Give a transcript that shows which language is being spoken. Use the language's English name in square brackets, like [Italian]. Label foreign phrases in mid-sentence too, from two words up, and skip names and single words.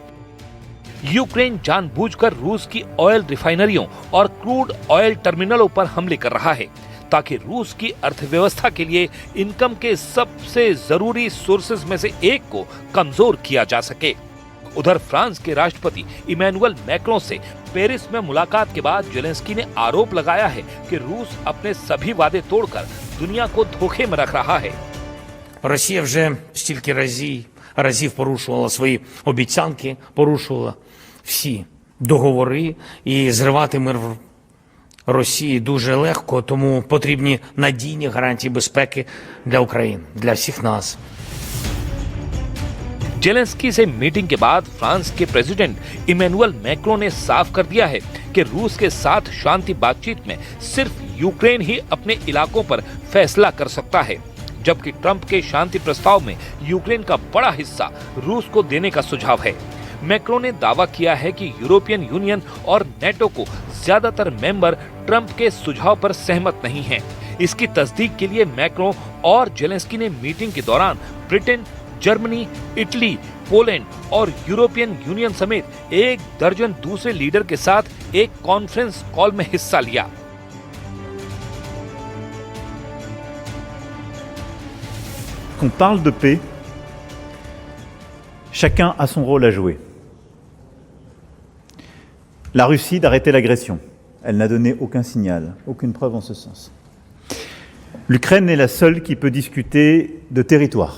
[Hindi] यूक्रेन जानबूझकर रूस की [English] oil refineries [Hindi] और [English] crude oil terminals [Hindi] पर हमले कर रहा है, ताकि रूस की अर्थव्यवस्था के लिए इनकम के सबसे जरूरी सोर्सेज में से एक को कमजोर किया जा सके। उधर फ्रांस के राष्ट्रपति इमैनुअल मैक्रों से पेरिस में मुलाकात के बाद जेलेंस्की ने आरोप लगाया है कि रूस अपने सभी वादे तोड़कर दुनिया को धोखे में रख रहा है। [Ukrainian] Росія вже стільки разів порушувала свої обіцянки, порушувала всі договори, і зривати мир в Росії дуже легко, тому потрібні надійні гарантії безпеки для України, для всіх нас. [Hindi] जेलेंस्की से मीटिंग के बाद फ्रांस के प्रेसिडेंट इमैनुअल मैक्रों ने साफ कर दिया है कि रूस के साथ शांति बातचीत में सिर्फ यूक्रेन ही अपने इलाकों पर फैसला कर सकता है, जबकि ट्रंप के शांति प्रस्ताव में यूक्रेन का बड़ा हिस्सा रूस को देने का सुझाव है। मैक्रों ने दावा किया है कि यूरोपियन यूनियन और नेटो को ज्यादातर मेंबर ट्रंप के सुझाव पर सहमत नहीं हैं। इसकी तस्दीक के लिए मैक्रों और जेलेंस्की ने मीटिंग के दौरान ब्रिटेन, जर्मनी, इटली, पोलैंड और यूरोपियन यूनियन समेत 1 दर्जन दूसरे लीडर के साथ एक [English] conference call [Hindi] में हिस्सा लिया। [French] Qu'on parle de paix, chacun a son rôle à jouer. La Russie d'arrêter l'agression. Elle n'a donné aucun signal, aucune preuve en ce sens. L'Ukraine est la seule qui peut discuter de territoire.